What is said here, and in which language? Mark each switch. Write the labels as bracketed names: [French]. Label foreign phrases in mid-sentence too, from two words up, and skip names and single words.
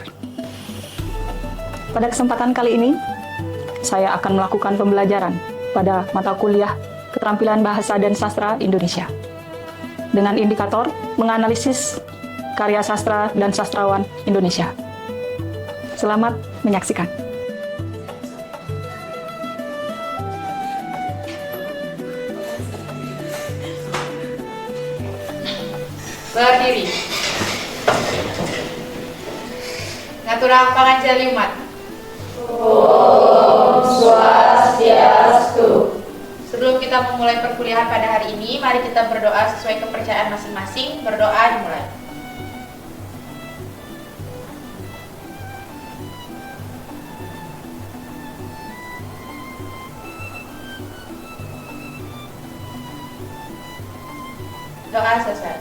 [Indonesian] Pada kesempatan kali ini, saya akan melakukan pembelajaran pada mata kuliah Keterampilan Bahasa dan Sastra Indonesia dengan indikator menganalisis karya sastra dan sastrawan Indonesia. Selamat menyaksikan. Berdiri. [Balinese] Ngaturang panganjali umat. [Indonesian] Om Swastiastu. Sebelum kita memulai perkuliahan pada hari ini, mari kita berdoa sesuai kepercayaan masing-masing. Berdoa dimulai. Doa selesai.